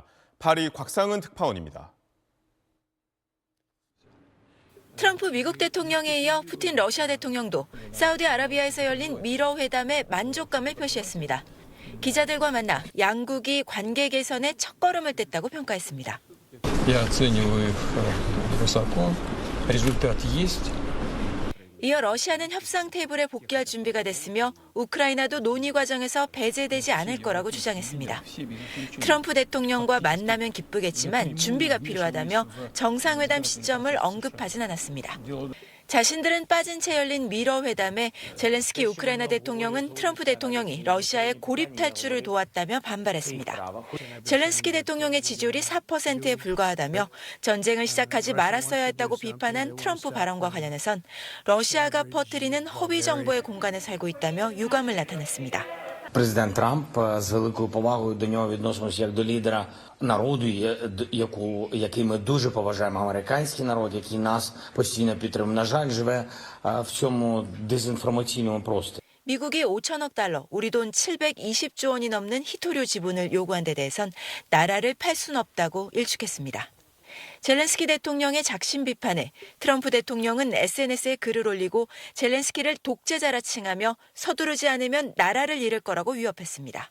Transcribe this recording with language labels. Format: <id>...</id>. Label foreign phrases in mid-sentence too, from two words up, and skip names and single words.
<ko>파리 곽상은 특파원입니다. 트럼프 미국 대통령에 이어 푸틴 러시아 대통령도 사우디아라비아에서 열린 미러 회담에 만족감을 표시했습니다. 기자들과 만나 양국이 관계 개선에 첫걸음을 뗐다고 평가했습니다.</ko> <ru>Я оцениваю их высоко. Результат есть.</ru> <ko>이어 러시아는 협상 테이블에 복귀할 준비가 됐으며 우크라이나도 논의 과정에서 배제되지 않을 거라고 주장했습니다. 트럼프 대통령과 만나면 기쁘겠지만 준비가 필요하다며 정상회담 시점을 언급하진 않았습니다. 자신들은 빠진 채 열린 미러 회담에 젤렌스키 우크라이나 대통령은 트럼프 대통령이 러시아의 고립 탈출을 도왔다며 반발했습니다. 젤렌스키 대통령의 지지율이 4%에 불과하다며 전쟁을 시작하지 말았어야 했다고 비판한 트럼프 발언과 관련해선 러시아가 퍼뜨리는 허위 정보의 공간에 살고 있다며 유감을 나타냈습니다.</ko> <uk>Президент Трамп з великою повагою до нього відносимося як до лідера народу, який ми дуже поважаємо, американський народ, який нас постійно підтримує. На жаль, живе в цьому дезінформаційному просторі.</uk> <ko>미국이 5천억 달러, 우리 돈 720조 원이 넘는 희토류 지분을 요구한 데 대해선 나라를 팔 순 없다고 일축했습니다. 젤렌스키 대통령의 작심 비판에 트럼프 대통령은 SNS에 글을 올리고 젤렌스키를 독재자라 칭하며 서두르지 않으면 나라를 잃을 거라고 위협했습니다.</ko>